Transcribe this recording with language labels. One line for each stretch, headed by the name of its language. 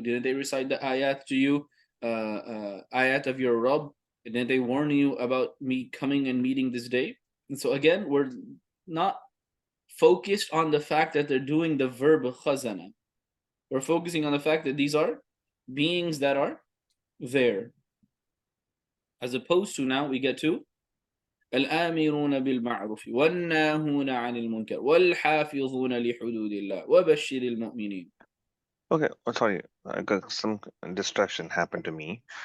English: Didn't they recite the ayat to you? Ayat of your Rabb? Didn't they warn you about me coming and meeting this day? And so again, we're not focused on the fact that they're doing the verb khazana. We're focusing on the fact that these are beings that are there. As opposed to now we get to
Arabic: الآمرون بالمعروف والناهون عن المنكر والحافظون لحدود الله وبشر المؤمنين.
English: Okay, sorry, I got some distraction happened to me.